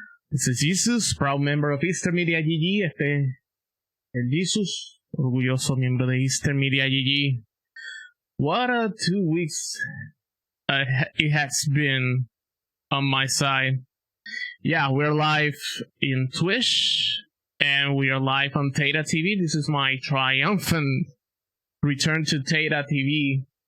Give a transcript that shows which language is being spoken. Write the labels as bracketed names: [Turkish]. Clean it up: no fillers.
[English] This is Jesus, proud member of Easter Media GG. [Spanish] El Jesus, orgulloso miembro de Easter Media GG. [English] What a 2 weeks it has been on my side. Yeah, we're live in Twitch, and we are live on Tata TV. This is my triumphant return to Tata TV.